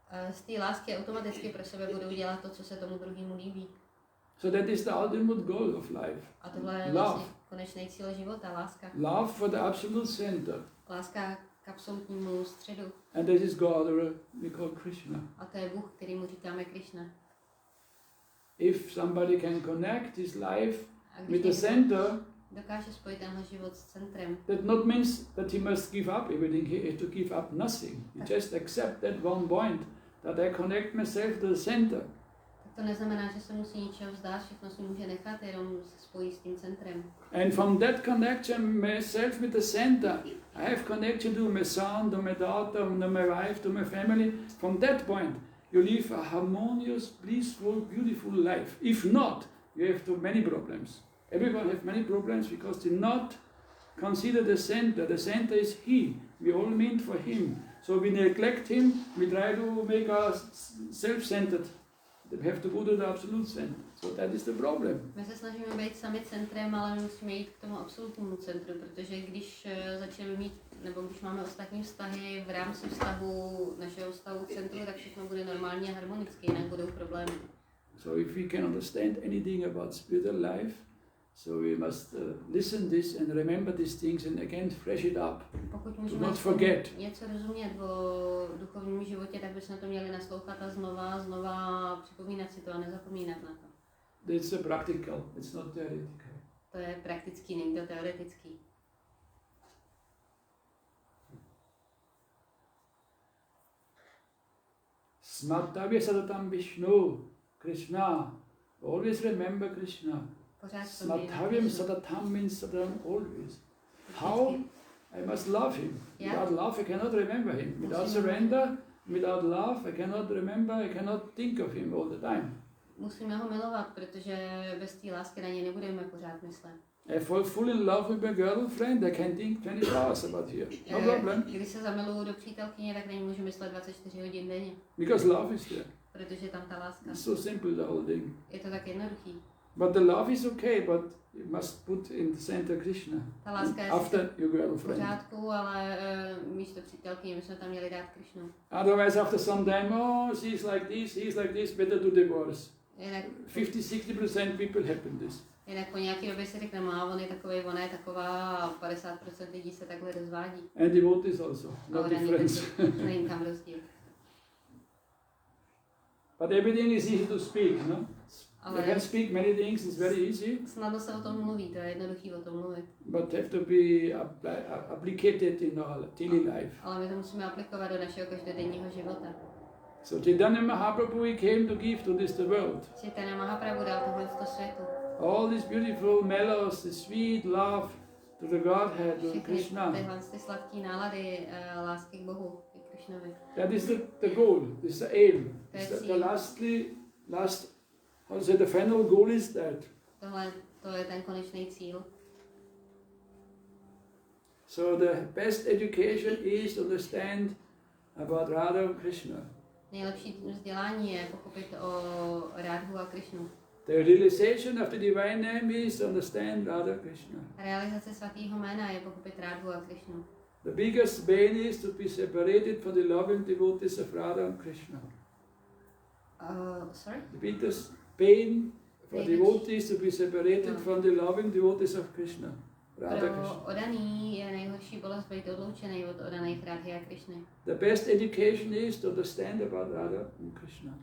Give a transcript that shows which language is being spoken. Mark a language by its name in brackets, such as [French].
[Czech] Z té lásky automaticky pro sebe budou dělat to, co se tomu druhému líbí. [English] So that is the ultimate goal of life. [Czech] A tohle je vlastně konečný cíl života, láska. [English] Love for the absolute center. [Czech] Láska k absolutnímu středu. [English] And that is God, or we call Krishna. [Czech] A to je Bůh, kterýmu říkáme Krishna. [English] If somebody can connect his life with the center, [Czech] dokáže spojit tenhle život s centrem. [English] that not means that he must give up everything. He has to give up nothing. He just accept that one point, that I connect myself to the center. [Czech] Tak to neznamená, že se musí ničeho vzdát, všechno si může nechat, jenom se spojí s tím centrem. [English] And from that connection myself with the center, I have connection to my son, to my daughter, to my wife, to my family. From that point, you live a harmonious, blissful, beautiful life. If not, you have too many problems. Everyone has many problems because they not consider the center. The center is he. We all meant for him. So we neglect him. We try to make us self-centered. We have to go to the absolute center. So that is the problem. [Czech] My se snažíme být sami centrem, ale musíme jít k tomu absolutnímu centru, protože když začneme mít, nebo když máme ostatní vztahy v rámci vztahu našeho vztahu k centru, tak všechno bude normálně a harmonicky, jinak budou problémy. [English] So if we can understand anything about spiritual life, so we must listen this and remember these things and again fresh it up. [Czech] Pokud [English] Do [Czech] můžeme [English] not forget. [Czech] něco rozumět o duchovním životě, tak bychom to měli naslouchat a znova připomínat si to a nezapomínat na to. [English] It's a practical, it's not theoretical. [Czech] To je praktický, není to teoretický. [Sanskrit] Smatavya satatam Vishnu, Krishna. [English] Always remember Krishna. [Sanskrit] Smatavyam satatam [English] means satatam always. How? I must love him. Without love I cannot remember him. Without surrender, without love I cannot remember, I cannot think of him all the time. [Czech] Musíme ho milovat, protože bez té lásky na něj nebudeme pořád myslet. [English] I fall full in love with my girlfriend, I can think 20 hours about her. No problem. [Czech] Když se zamiluju do přítelkyně, tak na ní můžu myslet 24 hodin denně. [English] Because love is there. [Czech] Protože tam ta láska. [English] It's so simple, the whole thing. [Czech] Je to tak jednoduchý. [English] But the love is okay, but you must put in the center Krishna. [Czech] Ta láska je [English] after your [Czech] v [English] girlfriend. [Czech] pořádku, ale místo přítelkyně my jsme tam měli dát Krishnu. [English] Otherwise after some time, oh, she's like this, he's like this, better to divorce. [Czech] Jinak [English] 50-60% people happen this. [Czech] Jinak po nějaké době si řekne, on je takovej, ona je taková a 50% lidí se takhle rozvádí. [English] And devotees also, no difference. [Czech] Není tam rozdíl. [English] But everything is easy to speak, no? [Czech] Ale [English] You can speak many things, it's very easy. [Czech] snadno se o tom mluví, to je jednoduchý o tom mluvit. [English] But have to be applicated in our daily life. [Czech] Ale my to musíme aplikovat do našeho každodenního života. [English] So Chaitanya Mahaprabhu, he came to give to this the world. [Czech] Chaitanya Mahaprabhu dal tohle v to světu. [English] All these beautiful mellows, the sweet love to the Godhead, to Krishna. [Czech] Tyhle ty sladké nálady lásky k Bohu, k Krishnovi. [English] That is the goal, this is the aim. The last, how to say, the final goal is that. [Czech] Tohle, to je ten konečný cíl. [English] So the best education is to understand about Radha and Krishna. [Czech] Nejlepší vzdělání je pochopit o Rádhu a Krishnu. [English] The realization of the divine name is to understand Radha and Krishna. [Czech] Realizace svatého jména je pochopit Rádhu a Krishnu. [English] The biggest pain is to be separated from the loving devotees of Radha and Krishna. Sorry? The biggest pain for devotees to be separated from the loving devotees of Krishna. Radha Krishna. [Czech] odaný je nejhorší bolest být odloučený od odaných Radhy a Krishny. [English] The best education is to understand about Radha and Krishna.